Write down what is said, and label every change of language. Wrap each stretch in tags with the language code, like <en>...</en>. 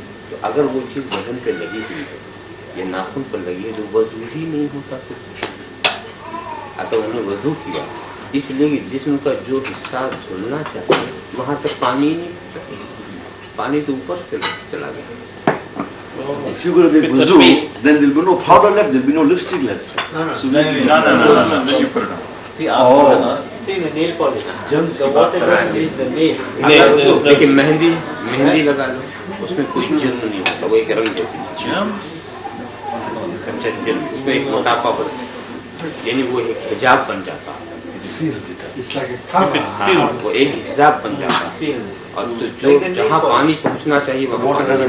<hi>तो अगर वो चीज बदन पे लगी हुई है या नाखून पर लगी है तो वजू ही नहीं होता कुछ। अगर उन्होंने वजू किया इसलिए जिस्म का जो हिस्सा धुलना चाहिए वहां तक पानी ही नहीं, पानी तो ऊपर से चला गया।</hi> <en>If you're going to make wuzu, then there'll be no powder left, there'll be no lipstick left. No. See, See the nail polish. So what it does is the nail.</en> <hi>लेकिन मेहंदी लगा लो उसमें कोई जिर्म नहीं होता, वो एक रंग जैसी समझे जिर्म, उसमें एक मोटापा बढ़ता यानी वो एक हिजाब बन जाता, वो एक हिजाब बन जाता, और तो जो जहाँ पानी पहुँचना चाहिए वहाँ</hi>